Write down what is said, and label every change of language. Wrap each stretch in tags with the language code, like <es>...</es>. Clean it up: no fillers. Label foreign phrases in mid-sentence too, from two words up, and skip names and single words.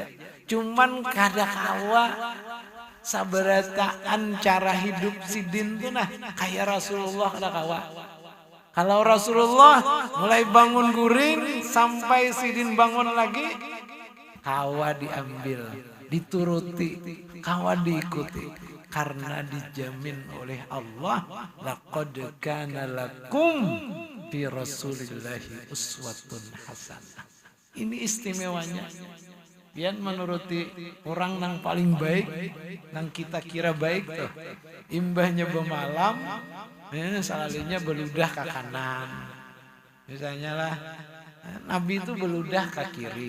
<bjn>Cuman kada kawa sabarataan cara hidup sidin tuh nah kayak Rasulullah kada kawa. Kalau Rasulullah mulai bangun guring sampai sidin bangun lagi, kawa diambil, dituruti, kawa diikuti. Karena dijamin oleh Allah,</bjn> <ar>laqad kana lakum fi Rasulillahi uswatun hasanah.</ar> <bjn>Ini istimewanya. Pian menuruti orang nang paling baik, nang kita kira baik tuh. Imbahnya bemalam, salahnya beludah ke kanan. Misalnya lah, Nabi itu beludah ke kiri.</bjn>